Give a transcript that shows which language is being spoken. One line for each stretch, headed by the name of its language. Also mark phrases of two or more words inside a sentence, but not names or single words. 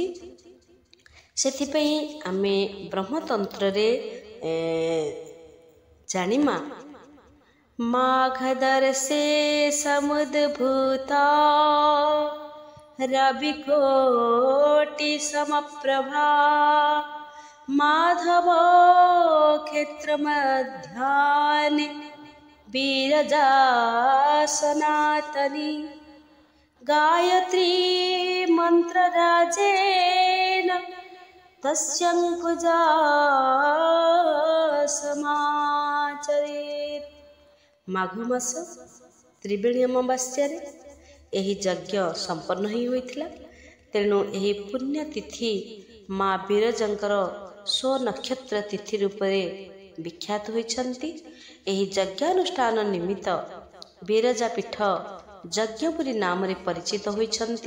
Odia: ସେଥିପାଇଁ ଆମେ ବ୍ରହ୍ମତନ୍ତ୍ରରେ ଜାଣିମା
Sanskrit: ମାଘଦର୍ଶେ ସମୁଦ୍ଭୂତା ରବିकोटि समप्रभा माधव क्षेत्रमध्यानि विरजा सनातनी गायत्री मंत्रराजेन तस्यां पूजा समाचरेत्।
Odia: ମାଘ ମାସ ତ୍ରିବେଣୀ ଅମାବାସ୍ୟାରେ ଏହି ଯଜ୍ଞ ସମ୍ପନ୍ନ ହୋଇଥିଲା। ତେଣୁ ଏହି ପୁଣ୍ୟତିଥି ମା ବିରଜାଙ୍କର ସ୍ୱନକ୍ଷତ୍ର ତିଥି ରୂପରେ ବିଖ୍ୟାତ ହୋଇଛନ୍ତି। ଏହି ଯଜ୍ଞାନୁଷ୍ଠାନ ନିମିତ୍ତ ବିରଜା ପୀଠ ଯଜ୍ଞପୁରୀ ନାମରେ ପରିଚିତ ହୋଇଛନ୍ତି।